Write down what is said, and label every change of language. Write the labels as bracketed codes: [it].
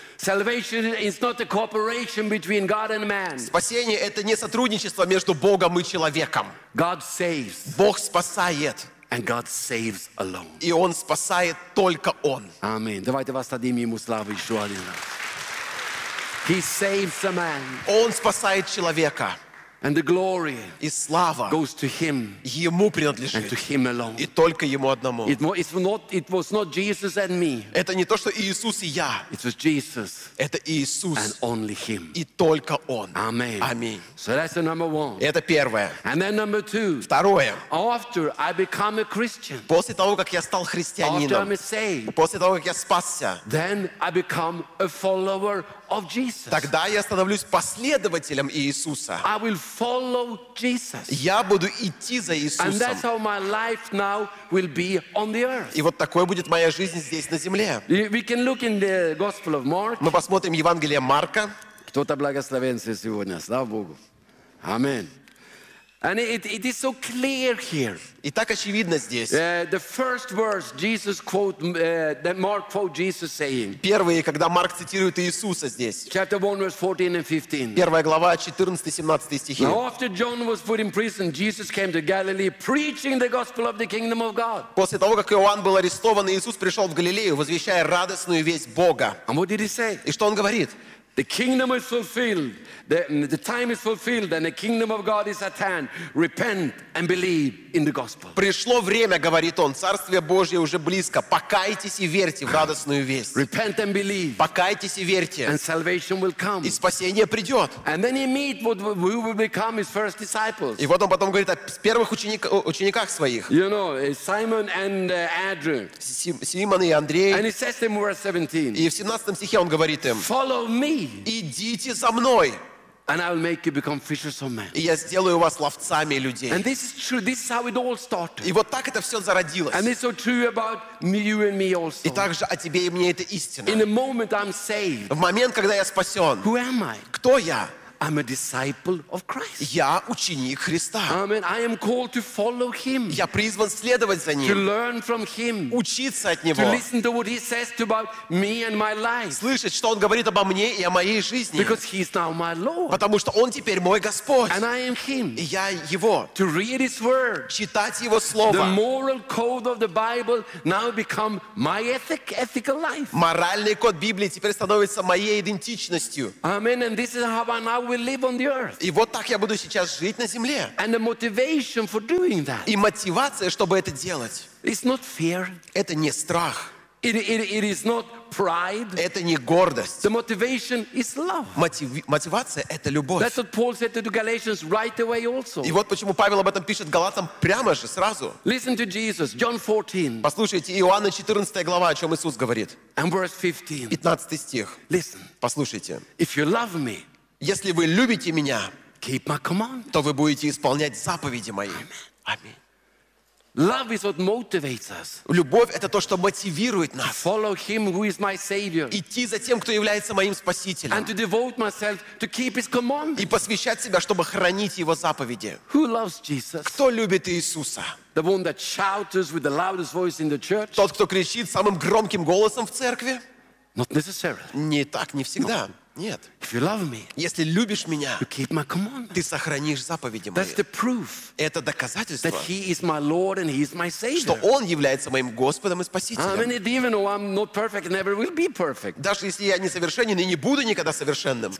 [en] Salvation is not a cooperation between God and man. [ru] Спасение — это не сотрудничество между Богом и человеком. [en] God saves. [ru] Бог спасает. [en] And God saves alone. [ru] И Он спасает только Он. Аминь. Давайте воздадим Ему славу еще один раз. [en] He saves a man. [ru] Он спасает человека. [en] And the glory [ru] и слава [en] goes to him [ru] ему принадлежит [en] and to him alone. [ru] И только ему одному. [en] It was not Jesus and me. [ru] Это не то, что Иисус и я. [en] It was Jesus. [ru] Это Иисус. [en] And only him. [ru] И только он. [en] Amen. [ru] Аминь. [en] So that's the number one. [ru] Это первое. [en] And then number two. [ru] Второе. [en] After I become a Christian. [ru] После того, как я стал христианином. [en] After I'm saved. [ru] После того, как я спасся. [en] Then I become a follower of Jesus. [ru] Тогда я становлюсь последователем Иисуса. [en] I will follow Jesus. [ru] Я буду идти за Иисусом. [en] And that's how my life now will be on the earth. [ru] И вот такой будет моя жизнь здесь на земле. [en] We can look in the Gospel of Mark. [ru] Мы посмотрим Евангелие Марка. Кто-то благословен сегодня, слава Богу. [en] Аминь. And it is so clear here. [ru] И так очевидно здесь. [en] The first verse Jesus quote that Mark quote Jesus saying. [ru] Первые, когда Марк цитирует Иисуса здесь. [en] Chapter 1 verse 14 and 15. [ru] Первая глава 14-17 стихи. [en] Now after John was put in prison, Jesus came to Galilee preaching the gospel of the kingdom of God. [ru] После того, как Иоанн был арестован, Иисус пришёл в Галилею, возвещая радостную весть Бога. [en] And what did he say? [ru] И что он говорит? [en] The kingdom is fulfilled. The time is fulfilled, and the kingdom of God is at hand. Repent and believe in the gospel. [ru] Пришло время, говорит он, царствие Божье уже близко. Покайтесь и верьте в радостную весть. [en] Repent and believe. [ru] Покайтесь и верьте. [en] And salvation will come. [ru] И спасение придет. [en] And then he meets what we will become his first disciples. [ru] И вот он потом говорит о первых учениках своих. [en] You know, Simon and Andrew. [ru] Симон и Андрей. [en] And he says them verse 17. [ru] И в 17 стихе он говорит им. [en] Follow me. [ru] Идите за мной. [en] And I will make you become fishers of men. [ru] И я сделаю вас ловцами людей. [en] And this is true. This is how it all started. [ru] И вот так это все зародилось. [en] And it's so true about you and me also. [ru] И также о тебе и мне это истина. [en] In a moment I'm saved. [ru] В момент, когда я спасен. [en] Who am I? [ru] Кто я? [en] I'm a disciple of Christ. [ru] Я ученик Христа. [en] Amen. I am called to follow Him. [ru] Я призван следовать за Ним. [en] To learn from Him. [ru] Учиться от Него. [en] To listen to what He says about me and my life. [ru] Слышать, что Он говорит обо мне и о моей жизни. [en] Because He is now my Lord. [ru] Потому что Он теперь мой Господь. [en] And I am Him. [ru] И я Его. [en] To read His Word. [ru] Читать Его Слово. [en] The moral code of the Bible now become my ethical life. [ru] Моральный код Библии теперь становится моей идентичностью. [en] Amen. And this is how I now will live on the earth. [ru] И вот так я буду сейчас жить на земле. [en] And the motivation for doing that. [ru] И мотивация, чтобы это делать. [en] It's not fear. [ru] Это не страх. [en] It is not pride. [ru] Это не гордость. [en] The motivation is love. [ru] Мотивация это любовь. [en] That's what Paul said to the Galatians right away also. [ru] И вот почему Павел об этом пишет Галатам прямо же сразу. [en] Listen to Jesus, John 14. [ru] Послушайте Иоанна 14 глава, о чем Иисус говорит. [en] And verse 15. [ru] 15 стих. [en] Listen. [ru] Послушайте. [en] If you love me, [ru] если вы любите меня, [en] keep my command, [ru] то вы будете исполнять заповеди мои. [en] Аминь. Love is what motivates us. [ru] Любовь это то, что мотивирует нас. [en] Follow Him who is my Savior. [ru] Идти за тем, кто является моим спасителем. [en] And to devote myself to keep His command. [ru] И посвящать себя, чтобы хранить Его заповеди. [en] Who loves Jesus? [ru] Кто любит Иисуса? [en] The one that shouts with the loudest voice in the church. [ru] Тот, кто кричит самым громким голосом в церкви? [en] Not necessarily. [ru] Не так, не всегда. No. Нет. [en] If you love me, [ru] если любишь меня, [en] you keep my command. [ru] Ты сохранишь заповеди мои. [en] That's the proof. [ru] Это доказательство. [en] That He is my Lord and He is my Savior. [ru] Что Он является моим Господом и Спасителем. [en] I mean, even though I'm not perfect, never will be perfect. [ru] Даже если я несовершенен и не буду никогда совершенным.